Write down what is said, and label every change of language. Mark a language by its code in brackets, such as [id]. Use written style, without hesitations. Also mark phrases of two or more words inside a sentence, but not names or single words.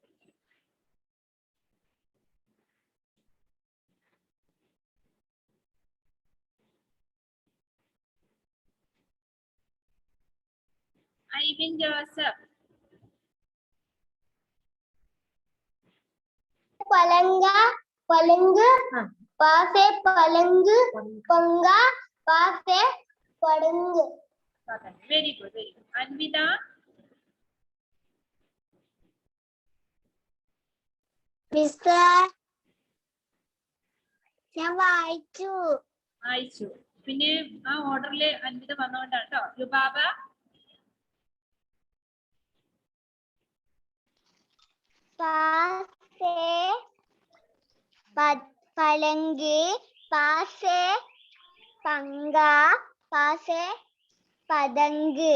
[en] Ivan Joseph. [hi] पलंग पलंग पा से पलंग पंखा पा से पतंग [en] Patang. Very good, very good. Anvita. [ml] മിസ്റ്റർ ഞാൻ വായിച്ചു അയച്ചു. പിന്നെ ആ ഓർഡറിൽ അൻവിത വന്നോണ്ടാണ് കേട്ടോ. ലുബാബ. [hi] पा से पलंग पा से पंखा पा से पतंग